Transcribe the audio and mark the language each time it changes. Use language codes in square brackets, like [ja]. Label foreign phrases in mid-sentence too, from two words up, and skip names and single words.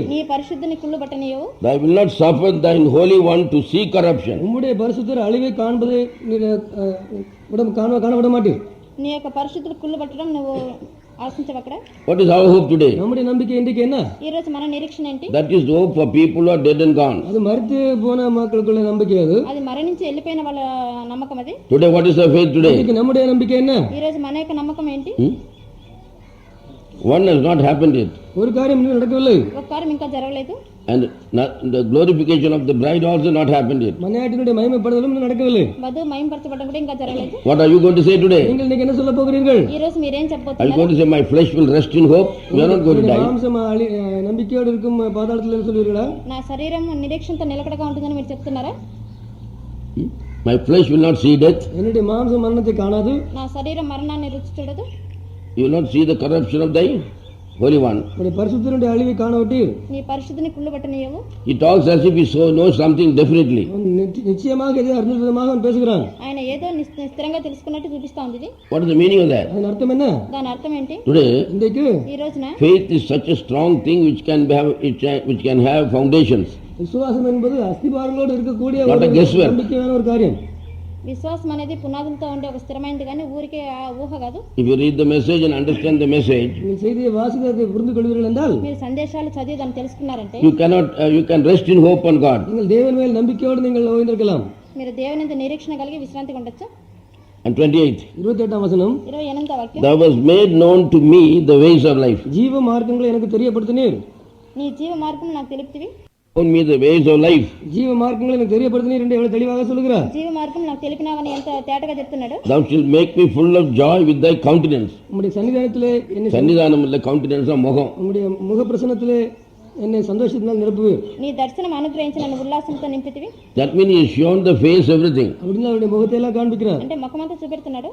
[te] నీ పరిశుద్ధిని కుళ్ళబట్టనేయవు. [en] Thou will not suffer thine holy one to see corruption. [ta] உம்முடைய பரிசுத்தர் அழிவை காண்பதை காண விட மாட்டீர். [te] నీ యొక్క పరిశుద్ధుడు కుళ్ళబట్టడం నువ్వు ఆశించవు అక్కడ. [en] What is our hope today? [ta] நம்முடைய நம்பிக்கை இன்றைக்கு என்ன? [te] ఈ రోజు మన నిరీక్షణ ఏంటి? [en] That is the hope for people who are dead and gone. [ta] அது மரித்து போன மக்களுக்குள்ள நம்பிக்கை. [te] అది మరణించి వెళ్ళిపోయిన వాళ్ళ నమ్మకం అది. [en] Today what is our faith today? [ta] இன்னைக்கு நம்முடைய நம்பிக்கை என்ன? [te] ఈ రోజు మన యొక్క నమ్మకం ఏంటి? [en] One has not happened yet. [ta] ஒரு காரியம் இன்னும் நடக்கவில்லை. [te] ఒక కార్యం ఇంకా జరగలేదు. [en] And the glorification of the bride also not happened yet. [ta] மனையாட்டினுடைய மகிமைப்படுதலும் இன்னும் நடக்கவில்லை. [te] వధువు మహిమపరచబడడం కూడా ఇంకా జరగలేదు. [en] What are you going to say today? [ta] நீங்கள் இன்னைக்கு என்ன சொல்ல போகிறீர்கள்? [te] ఈ రోజు మీరేం [en] Are you [te] చెప్పబోతున్నారు? [en] going to say my flesh will rest in hope? You are not going to die. [ta] மாம்சம் நம்பிக்கையோடு இருக்கும் பாதாளத்தில் சொல்லுவீர்களா? [te] నా శరీరం నిరీక్షణతో నిలకడగా ఉంటుందని మీరు చెప్తున్నారా? [en] My flesh will not see death. [ta] என்னுடைய மாம்சம் மரணத்தை காணாது. [te] నా శరీరం మరణాన్ని రుచి చూడదు. [en] You will not see the corruption of thy holy one. [ta] உம்முடைய பரிசுத்தருடைய அழிவை காண விட்டீர். [te] నీ పరిశుద్ధిని కుళ్ళబట్టనేయవు. [en] He talks as if he knows something definitely. [ta] நிச்சயமாக எதை அறிந்த விதமாக அவன் பேசுகிறான். [te] ఆయన ఏదో స్థిరంగా తెలుసుకున్నట్టు చూపిస్తా ఉంది ఇది. [en] What is the meaning of that? [ta] அதன் அர்த்தம் என்ன? [te] దాని అర్థం ఏంటి? [en] Today, [ta] இன்றைக்கு [te] ఈ రోజున [en] faith is such a strong thing which can have foundations. [ta] விசுவாசம் என்பது அஸ்திபாரங்களோடு இருக்கக்கூடிய [en] Not a guesswork. [ta] நம்பிக்கையான ஒரு காரியம். [te] విశ్వాసం అనేది పునాదులతో ఉండే ఒక స్థిరమైనది కానీ ఊరికే ఊహ కాదు. [en] If you read the message and understand the message, [ta] நீங்கள் செய்தியை வாசிக்கிறதை புரிந்து கொள்வீர்கள் என்றால் [te] మీరు సందేశాలు చదివి దాన్ని తెలుసుకున్నారంటే [en] you can rest in hope on God. [ta] நீங்கள் தேவன் மேல் நம்பிக்கையோடு நீங்கள் ஓய்ந்திருக்கலாம். [te] మీరు దేవుని యందు నిరీక్షణ కలిగి విశ్రాంతి ఉండొచ్చు. [en] And 28. [ta] 28ஆம் வசனம், [te] 28వ వాక్యం, [en] Thou hast made known to me the ways of life. [ta] ஜீவ மார்க்கங்களை எனக்கு தெரியப்படுத்தினீர். [te] నీ జీవ మార్గం నాకు తెలుపుతివి. [en] Shown me the ways of life. [ta] ஜீவ மார்க்கங்களை எனக்கு தெரியப்படுத்தினீர் என்று எவ்வளவு தெளிவாக சொல்லுகிறார். [te] జీవ మార్గం నాకు తెలిపినావని ఎంత తేటగా చెప్తున్నాడు. [en] Thou shalt make me full of joy with thy countenance. [ta] உம்முடைய சன்னிதானத்திலே என்னை சன்னிதானம் இல்ல countenance முகம். உம்முடைய முக பிரசன்னத்திலே என்னை சந்தோஷத்தினால் நிரப்புவீர். [te] నీ దర్శనం అనుగ్రహించి నన్ను ఉల్లాసంతో నింపితివి. [en] That means he has shown the face everything. [ta] அப்படின்னு அவருடைய முகத்தை எல்லாம் காண்பிக்கிறார். [te] అంటే ముఖమంతా చూపెడుతున్నాడు.